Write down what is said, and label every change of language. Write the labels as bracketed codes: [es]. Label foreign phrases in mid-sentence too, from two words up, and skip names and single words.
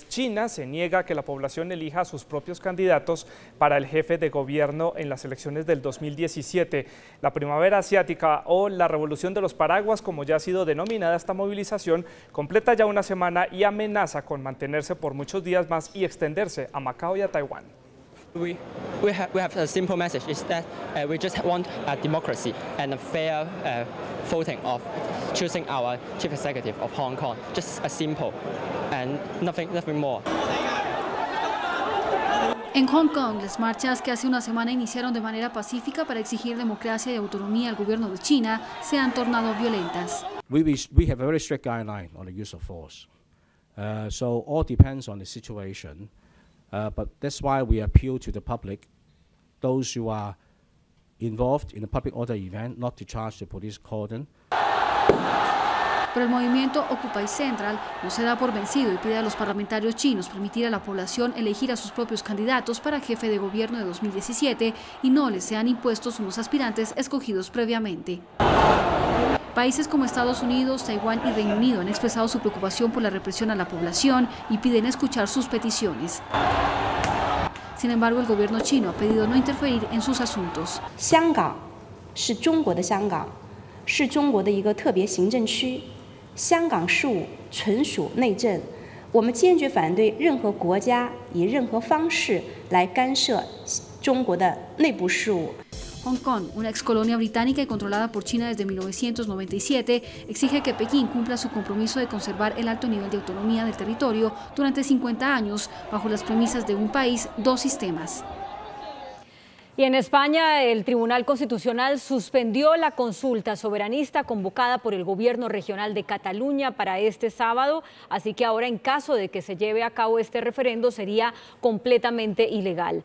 [es] China se niega a que la población elija a sus propios candidatos para el jefe de gobierno en las elecciones del 2017. La primavera asiática o la revolución de los paraguas, como ya ha sido denominada esta movilización, completa ya una semana y amenaza con mantenerse por muchos días más y extenderse a Macao y a Taiwán. [en] We have a simple message, is that we just want a democracy and a fair voting of choosing our chief executive of Hong Kong. Just a simple and nothing more. [es] En Hong Kong, las marchas que hace una semana iniciaron de manera pacífica para exigir democracia y autonomía al gobierno de China se han tornado violentas. [en] We have a very strict guideline on the use of force. So all depends on the situation. But that's why we appeal to the public, those who are involved in a public order event, not to charge the police cordon. [es] Pero el movimiento Occupy Central no se da por vencido y pide a los parlamentarios chinos permitir a la población elegir a sus propios candidatos para jefe de gobierno de 2017 y no les sean impuestos unos aspirantes escogidos previamente. Países como Estados Unidos, Taiwán y Reino Unido han expresado su preocupación por la represión a la población y piden escuchar sus peticiones. Sin embargo, el gobierno chino ha pedido no interferir en sus asuntos. [zh] 香港是中国的香港，是中国的一个特别行政区，香港事务纯属内政。我们坚决反对任何国家以任何方式来干涉中国的内部事务。 [es] Hong Kong, una excolonia británica y controlada por China desde 1997, exige que Pekín cumpla su compromiso de conservar el alto nivel de autonomía del territorio durante 50 años, bajo las premisas de un país, dos sistemas. Y en España, el Tribunal Constitucional suspendió la consulta soberanista convocada por el Gobierno Regional de Cataluña para este sábado, así que ahora, en caso de que se lleve a cabo este referendo, sería completamente ilegal.